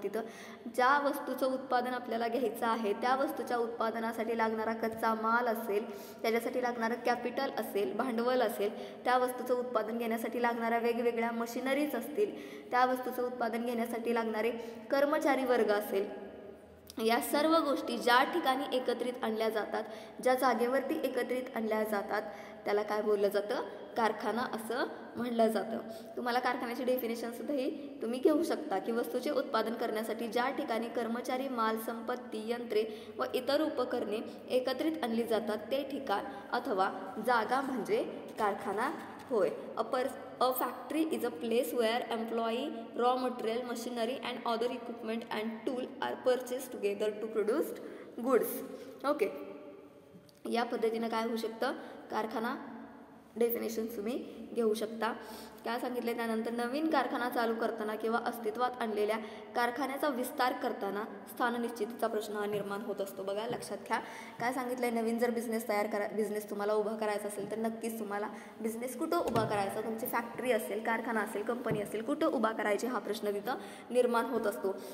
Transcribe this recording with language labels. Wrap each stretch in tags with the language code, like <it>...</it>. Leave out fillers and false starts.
<mr>तिथं ज्या वस्तूचं उत्पादन आपल्याला घ्यायचं आहे त्या वस्तूच्या उत्पादनासाठी लागणारा कच्चा माल असेल, त्याच्यासाठी लागणारं कॅपिटल असेल, भांडवल असेल, त्या वस्तूचं उत्पादन घेण्यासाठी लागणाऱ्या वेगवेगळ्या मशिनरीज असतील, त्या वस्तूचं उत्पादन घेण्यासाठी लागणारे कर्मचारी वर्ग असेल, या सर्व गोष्टी ज्या ठिकाणी एकत्रित आणल्या जातात, ज्या जागेवरती एकत्रित आणल्या जातात त्याला काय बोललं जातं, कारखाना असं म्हणलं जातं. तुम्हाला कारखान्याची डेफिनेशनसुद्धाही तुम्ही घेऊ शकता की वस्तूचे उत्पादन करण्यासाठी ज्या ठिकाणी कर्मचारी, माल, संपत्ती, यंत्रे व इतर उपकरणे एकत्रित आणली जातात ते ठिकाण अथवा जागा म्हणजे कारखाना होय.</mr> <en>A factory is a place where employee, raw material, machinery and other equipment and tool are purchased together to produce goods. Okay.</en> <mr>या पद्धतीने काय होऊ शकतं कारखाना डेफिनेशन तुम्ही घेऊ शकता. काय सांगितले त्यानंतर नवीन कारखाना चालू करताना किंवा अस्तित्वात आणलेल्या कारखान्याचा विस्तार करताना स्थान निश्चितीचा प्रश्न निर्माण होत असतो. बघा लक्षात घ्या काय सांगितलंय नवीन जर बिझनेस तुम्हाला उभा करायचा असेल तर नक्कीच तुम्हाला बिझनेस कुठं उभा करायचा, तुमची फॅक्टरी असेल, कारखाना असेल, कंपनी असेल, कुठं उभा करायची हा प्रश्न तिथं निर्माण होत असतो.</mr>